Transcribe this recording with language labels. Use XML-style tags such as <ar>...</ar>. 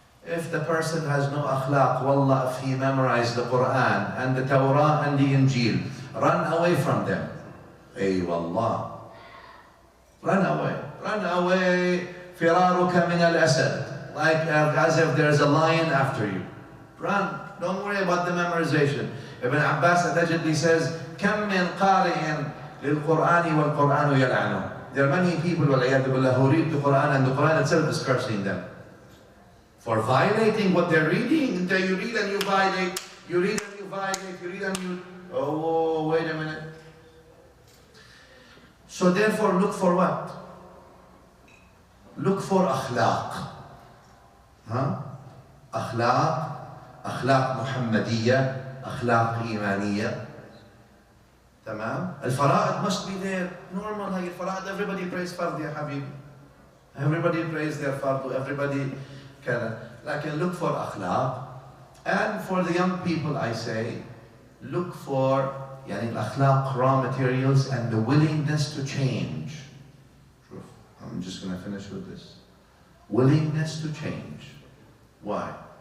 <en>If the person has no akhlaq, wallah, if he memorized the Quran and the Torah and the Injil, run away from them. Ay wallah. Run away. Run away.</en> <ar>Firaruka min al-asad.</ar> <en>Like as if there's a lion after you. Run. Don't worry about the memorization. Ibn Abbas allegedly says,</en> <ar>كم من قارئ للقرآن والقرآن يلعنه.</ar> <en>There are many people who read the Quran and the Quran itself is cursing them for violating what they're reading. Until you read and you violate, you read and you violate, you read and you... Oh, wait a minute. So therefore, look for what? Look for akhlaq. Akhlaq, akhlaq Muhammadiyya, akhlaq Imaniyya. تمام؟ الفرائض must be there. Normal هاي الفرائض. Everybody prays فرض يا حبيبي. Everybody prays their فرض. Everybody كذا. لكن look for أخلاق. And for the young people I say, look for يعني الأخلاق, raw materials, and the willingness to change. I'm just going to finish with this. Willingness to change. Why?</en>